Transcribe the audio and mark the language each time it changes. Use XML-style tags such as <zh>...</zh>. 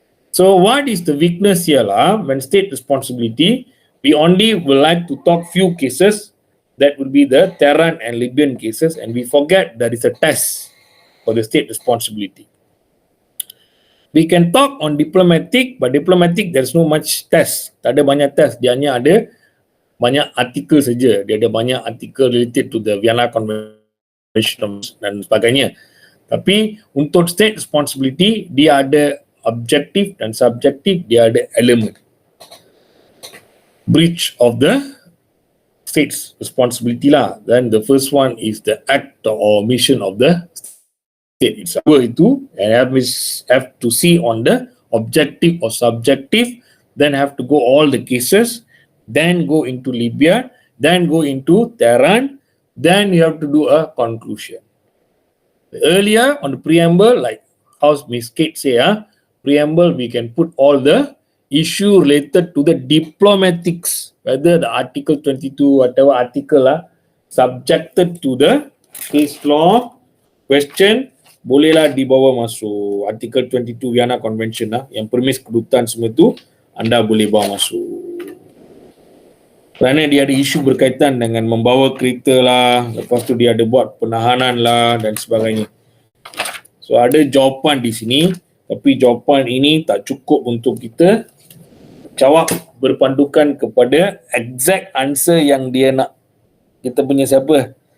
<en>So what is the weakness here lah? When state responsibility, we only would like to talk few cases. That would be the Tehran and Libyan cases, and we forget there is a test for the state responsibility. We can talk on diplomatic, but diplomatic there's no much test.</en> <ms>Tak ada banyak test, dia hanya ada banyak artikel saja. Dia ada banyak artikel</ms> <en>related to the Vienna Convention</en> <ms>dan sebagainya. Tapi untuk state responsibility, dia ada objektif dan subjektif, dia ada elemen.</ms> <en>Breach of the state's responsibility lah. Then the first one is the act or mission of the state itself.</en> <ms>Itu</ms> <en>and have to see on the objective or subjective then have to go all the cases, then go into Libya, then go into Tehran, then you have to do a conclusion. Earlier on the preamble, like how Miss Kate say, preamble, we can put all the issue related to the diplomatics, whether the Article 22, whatever article subjected to the case law question,</en> <ms>bolehlah dibawa masuk. Article 22 Vienna Convention yang permis kedutaan semua tu, anda boleh bawa masuk. Kerana dia ada isu berkaitan dengan membawa kereta lah, lepas tu dia ada buat penahanan lah dan sebagainya. So ada jawapan di sini, tapi jawapan ini tak cukup untuk kita jawab berpandukan kepada exact answer yang dia nak. Kita punya siapa?</ms>